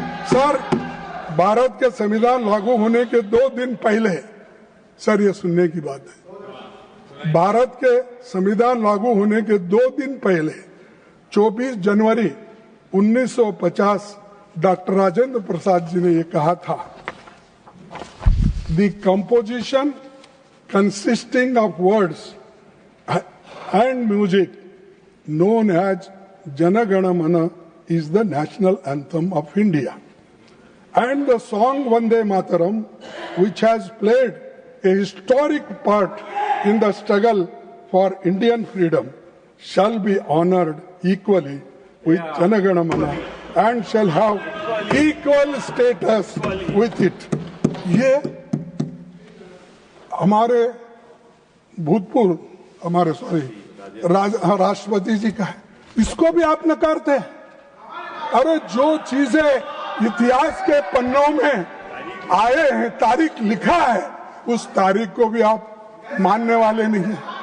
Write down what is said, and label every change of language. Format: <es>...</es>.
<hi>Sir, Bharat के संविधान लागू होने के 2 दिन पहले, सर ये सुनने की बात है, भारत के संविधान लागू होने के 2 दिन पहले 24 जनवरी 1950 डॉक्टर राजेंद्र प्रसाद जी ने ये कहा था,</hi> <en>The composition consisting of words and music known as Jana Gana Mana is the national anthem of India. And the song Vande Mataram, which has played a historic part in the struggle for Indian freedom, shall be honored equally with Jana Gana Mana and shall have equal status with it.</en> <hi>ये हमारे भूतपूर्व, हमारे राष्ट्रपति जी का है, इसको भी आप नकारते हैं। अरे जो चीजें इतिहास के पन्नों में आए हैं, तारीख लिखा है, उस तारीख को भी आप मानने वाले नहीं हैं।</hi>